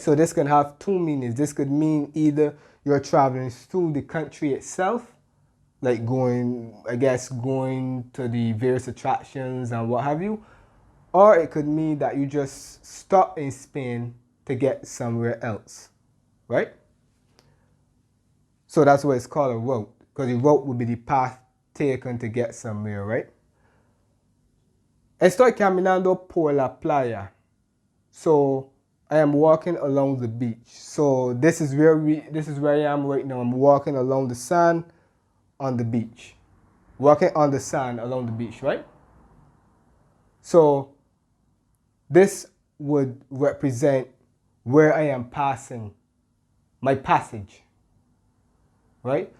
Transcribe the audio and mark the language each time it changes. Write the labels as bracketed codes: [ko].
[en] So this can have two meanings. This could mean either you're traveling through the country itself, like going to the various attractions and what have you, or it could mean that you just stop in Spain to get somewhere else, right? So that's why it's called a route, because the route would be the path taken to get somewhere, right? [es] Estoy caminando por la playa. [en] So I am walking along the beach. So this is where I am right now. I'm walking along the sand on the beach. Walking on the sand along the beach, right? So this would represent where I am passing, my passage, right?